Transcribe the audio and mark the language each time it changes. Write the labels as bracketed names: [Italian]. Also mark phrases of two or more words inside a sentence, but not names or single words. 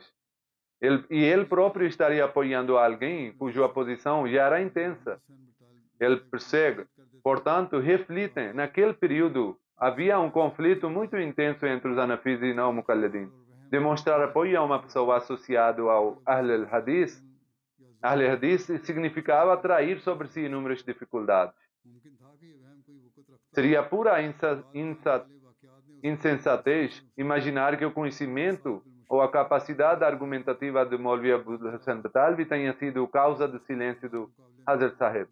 [Portuguese] Ele próprio estaria apoiando alguém cuja oposição já era intensa. Ele persegue. Portanto, reflitem. Naquele período, havia um conflito muito intenso entre os Hanafis e não Muqalladin. Demonstrar apoio a uma pessoa associada ao [Arabic] أهل الحديث [Portuguese] significava atrair sobre si inúmeras dificuldades. Seria pura insensatez imaginar que o conhecimento ou a capacidade argumentativa de Maulvi Abdul Hassan Batalvi tenha sido causa do silêncio do Hazrat Sahib.